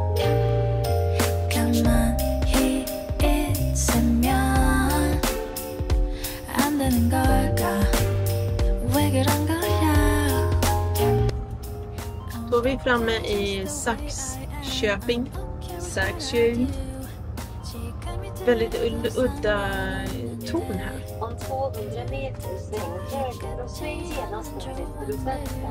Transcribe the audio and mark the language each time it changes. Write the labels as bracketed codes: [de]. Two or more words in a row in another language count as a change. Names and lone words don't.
[ko] 가만히 있으면 안 되는 걸까 왜 그런 거야 [sv] Då är vi framme i Saxköping. Väldigt udda ton här. Om 200 meter sväng höger och sväng genast till vänster.